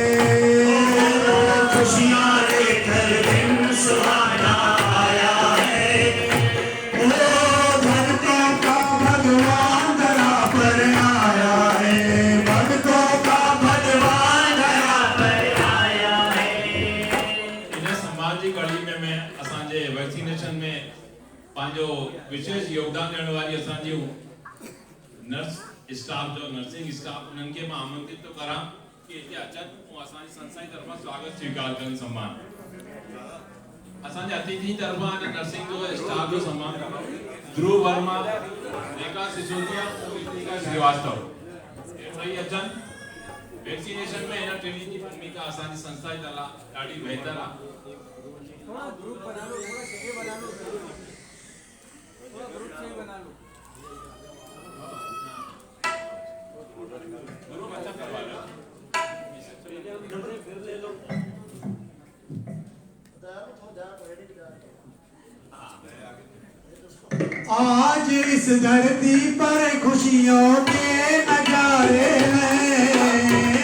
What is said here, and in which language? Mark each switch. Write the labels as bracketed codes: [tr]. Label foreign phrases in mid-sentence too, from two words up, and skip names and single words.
[hi] खुशियाँ लेकर दिन सुहाना आया है। ओ धरती का भगवान धरा पर आया है। भक्तों का भगवान धरा पर आया है। [sd] इन समाज जी कड़ी में मैं असांजे वैक्सीनेशन में पंहिंजो विशेष योगदान ॾियण वारी असांजी नर्स स्टाफ जो नर्सिंग स्टाफ उन्हनि खे मां आमंत्रित तो करां कि हिते अचनि ऐं असांजी संस्था जी तरफ़ां स्वागत स्वीकार कनि सम्मान। असांजे अतिथि तरफ़ां नर्सिंग जो स्टाफ जो सम्मान ध्रुव वर्मा, रेखा सिसोदिया और रितिका श्रीवास्तव टई अचनि। वैक्सीनेशन में इन टिनी जी भूमिका असांजी संस्था जी तरफ़ां ॾाढी बहितर आहे। [hi] थोड़ा ग्रुप बना लो, थोड़ा जगह बना लो, थोड़ा ग्रुप से बना लो। ग्रुप अच्छा करवा लो। फिर ले लो। आज इस धरती पर खुशियों के नजारे हैं।